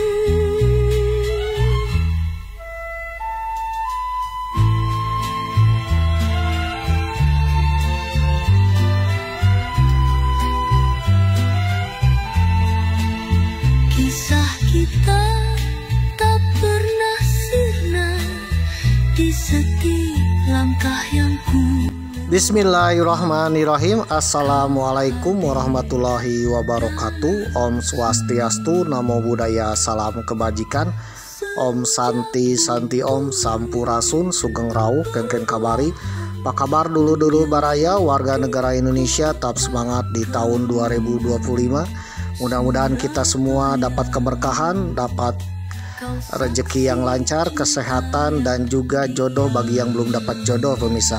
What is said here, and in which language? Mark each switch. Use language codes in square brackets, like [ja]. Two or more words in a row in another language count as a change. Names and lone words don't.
[id] Kisah kita tak pernah sirna di setiap langkah yang ku. [ar] بسم الله الرحمن الرحيم. السلام عليكم ورحمة الله وبركاته. [sa] Om Swastiastu, [pi] Namo Buddhaya, [id] salam kebajikan. [sa] Om Santi Santi Om Sampurasun, [jv] Sugeng Rauh, [ban] Kengken Kabari. [id] Apa kabar [su] dulu-dulu baraya [id] warga negara Indonesia, tetap semangat di tahun 2025. Mudah-mudahan kita semua dapat keberkahan, dapat rezeki yang lancar, kesehatan, dan juga jodoh bagi yang belum dapat jodoh pemirsa.